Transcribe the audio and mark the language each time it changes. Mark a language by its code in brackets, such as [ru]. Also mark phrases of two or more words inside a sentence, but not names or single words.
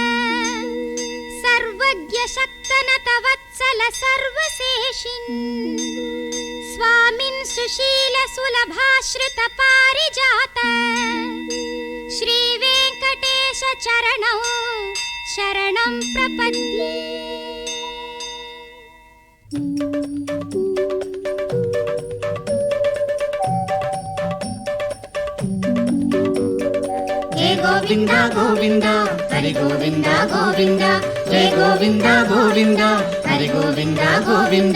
[sa] सर्वज्ञ शक्तनत वत्सल सर्वशेषिन् स्वामिन् सुशील सुलभाश्रित पारिजात श्री वेंकटेश चरणौ शरणं प्रपद्ये. గోవింద గోవింద హరి గోవింద గోవింద జయ గోవింద గోవింద హరి గోవింద గోవింద.